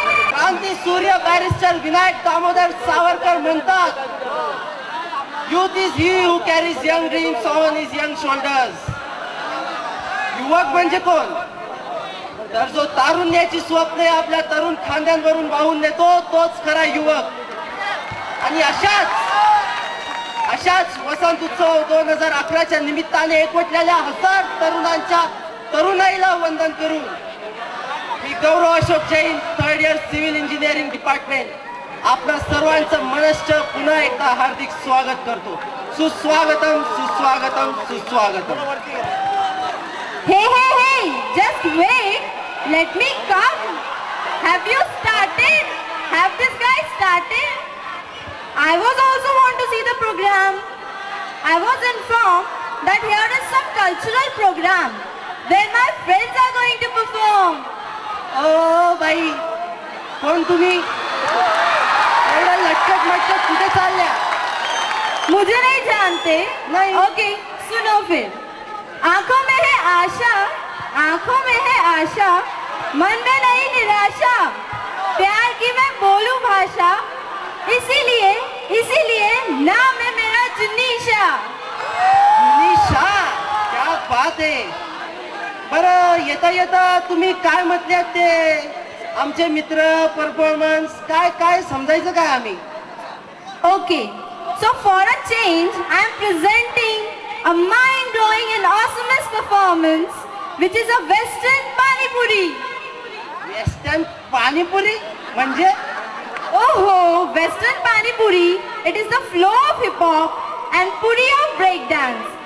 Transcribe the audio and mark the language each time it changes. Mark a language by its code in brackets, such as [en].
[mr] क्रांती सूर्य बैरिस्टर विनायक दामोदर सावरकर म्हणतात, [en] youth is he who carries young dreams on his young shoulders. [mr] युवक म्हणजे कोण? तर जो तारुण्याची स्वप्ने आपल्या तरुण खांद्यांवरून वाहून नेतो तोच खरा युवक. आणि अशाच वसंत उत्सव 2011च्या निमित्ताने एकवटलेल्या हजार तरुणांच्या तरुणाईला वंदन करून मी गौरव Ashok Jain, 3rd year civil engineering department आपल्या सर्वांचं मनस्थ पुन्हा एकदा हार्दिक स्वागत करतो. सुस्वागतम सुस्वागतम सुस्वागतम. [en] Hey, just wait. Let me come. Have you started? have this guy started? I was also want to see the program. I was informed that here is some cultural program where my friends are going to perform. [mr] O by, कोण तुम्ही? एवढं लटकत मटकत कुठे चालल्या? [hi] मुझे नहीं जानते? नहीं। ओके, सुनो फिर। आंखों में है आशा, आंखों में है आशा, मन में नहीं निराशा, प्यार की मैं बोलूं भाषा, इसीलिए इसीलिए नाम है मेरा जुनीशा। [mr] निशा, [hi] क्या बात [mr] आहे. बरं, येता येता तुम्ही काय म्हटल्यात ते आमचे मित्र परफॉर्मन्स काय काय समजायचं काय आम्ही? [en] Okay, so for a change, I am presenting a mind-blowing and awesomest performance, which is a Western Pani Puri. [mr] Western panipuri म्हणजे? [en] Oh, Western Pani Puri, it is the flow of hip-hop and puri of breakdance.